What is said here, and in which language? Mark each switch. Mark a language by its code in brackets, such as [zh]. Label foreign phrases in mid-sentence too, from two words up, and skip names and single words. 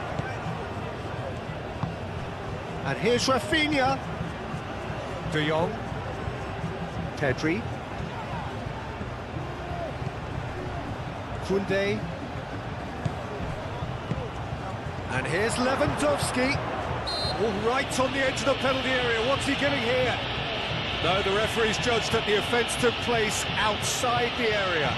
[en] And here's Rafinha. De Jong. Pedri. Koundé. And here's Lewandowski. Oh, right on the edge of the penalty area. What's he giving here? No, the referee's judged that the offence took place outside the area.